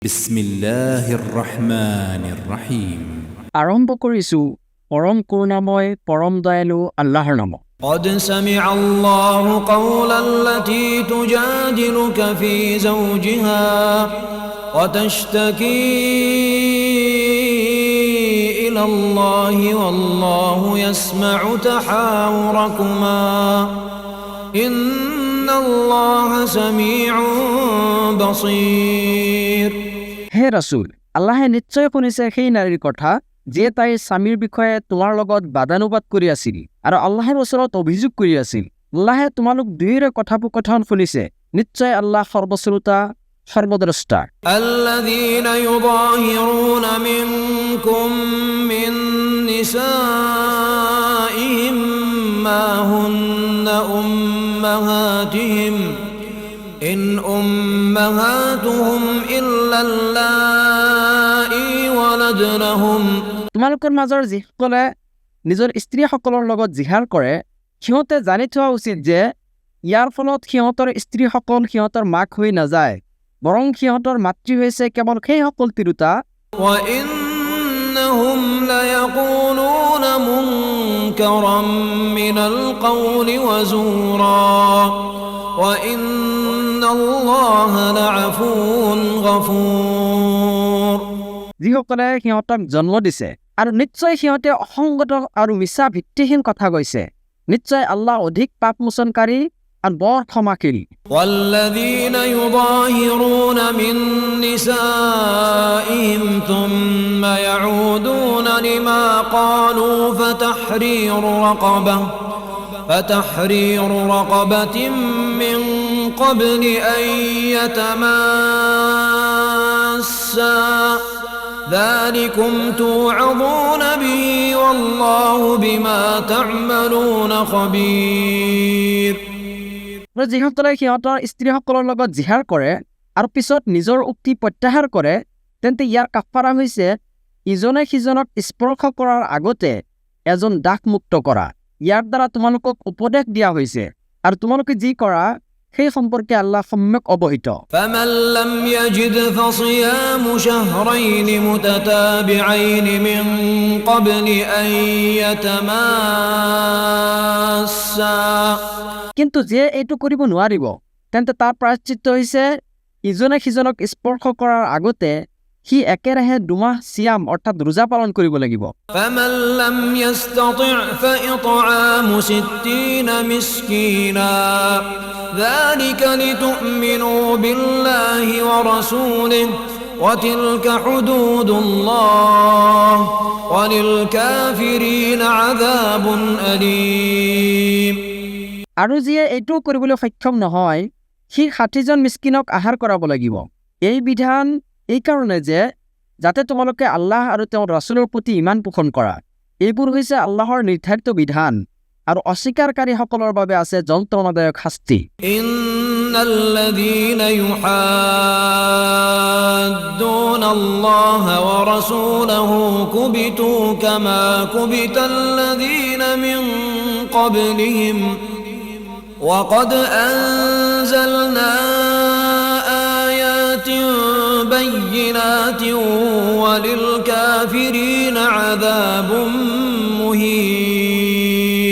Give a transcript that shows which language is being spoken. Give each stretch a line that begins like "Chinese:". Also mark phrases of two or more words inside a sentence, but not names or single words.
Arabic: بسم الله الرحمن الرحيم.
Assamese: আৰম্ভ কৰিছোঁ পৰম কৰুণাময় পৰম দয়ালু আল্লাহৰ নামত।
Arabic: قد سمع الله قول التي تجادلك في زوجها وتشتكي إلى الله والله يسمع تحاوركما إن الله سميع بصير।
Assamese: হে ৰাছুল, আল্লাহে নিশ্চয় শুনিছে সেই নাৰীৰ কথা যিয়ে তাইৰ স্বামীৰ বিষয়ে তোমাৰ লগত বাদানুবাদ কৰি আছিল আৰু আল্লাহৰ ওচৰত অভিযোগ কৰি আছিল। আল্লাহে তোমালোক দুয়োৰে কথোপকথন শুনিছে। নিশ্চয় আল্লাহ সৰ্বশ্ৰোতা সৰ্বদ্ৰষ্টা।
Arabic: الذين يظاهرون منكم من نسائهم ما هن أمهاتهم إن أمهاتهم إلا اللائي ولدنهم।
Assamese: তোমালোকৰ মাজৰ যিসকলে নিজৰ স্ত্ৰীসকলৰ লগত জিহাৰ কৰে সিহঁতে জানি থোৱা উচিত যে ইয়াৰ ফলত সিহঁতৰ স্ত্ৰীসকল সিহঁতৰ মাক হৈ নাযায়, বৰং সিহঁতৰ মাতৃ হৈছে কেৱল সেইসকল তিৰোতা
Arabic: وإنهم ليقولون منكرا من القول وزورا وإن الله لعفو غفور।
Assamese: যিসকলে সিহঁতক জন্ম দিছে আৰু নিশ্চয় সিহঁতে অসংগত আৰু মিছা ভিত্তিহীন কথা কৈছে। নিশ্চয় আল্লাহ অধিক পাপ মোচনকাৰী আৰু বৰ ক্ষমাশীল।
Arabic: والذين يظاهرون من نسائهم ثم يعودون لما قالوا فتحرير رقبة من قبل أن يتماسا ذلكم توعظون به والله بما تعملون خبير।
Assamese: যিসকলে সিহঁতৰ স্ত্ৰীসকলৰ লগত জিহাৰ কৰে আৰু পিছত নিজৰ উক্তি প্ৰত্যাহাৰ কৰে তেন্তে ইয়াৰ কাফাৰা হৈছে ইজনে সিজনক স্পৰ্শ কৰাৰ আগতে এজন দাসমুক্ত কৰা। ইয়াৰ দ্বাৰা তোমালোকক উপদেশ দিয়া হৈছে আৰু তোমালোকে যি কৰা সেই সম্পৰ্কে আল্লাহ সম্যক অৱহিত।
Arabic: فمن لم يجد فصيام شهرين متتابعين من قبل أن يتماسا।
Assamese: কিন্তু যিয়ে এইটো কৰিব নোৱাৰিব তেন্তে তাৰ প্ৰায়শ্চিত্ত হৈছে ইজনে সিজনক স্পৰ্শ কৰাৰ আগতে সি একেৰাহে 2 মাহ সিয়াম অৰ্থাৎ ৰোজা পালন কৰিব লাগিব।
Arabic: فمن لم يستطع فإطعام 60 مسكينا ذلك لتؤمنوا بالله ورسوله وتلك حدود الله وللكافرين عذاب أليم।
Assamese: আৰু যিয়ে এইটো কৰিবলৈ সক্ষম নহয় সি 60 জন মিস্কিনক আহাৰ কৰাব লাগিব। এই বিধান এই কাৰণে যে যাতে তোমালোকে আল্লাহ আৰু তেওঁৰ ৰাছুলৰ প্ৰতি ইমান পোষণ কৰা। এইবোৰ হৈছে আল্লাহৰ নিৰ্ধাৰিত বিধান আৰু অস্বীকাৰকাৰীসকলৰ বাবে আছে যন্ত্ৰণাদায়ক শাস্তি।
Arabic: إن الذين يحادون الله ورسوله كبتوا كما كبت الذين من قبلهم وقد أنزلنا آيات بينات وللكافرين عذاب مهين.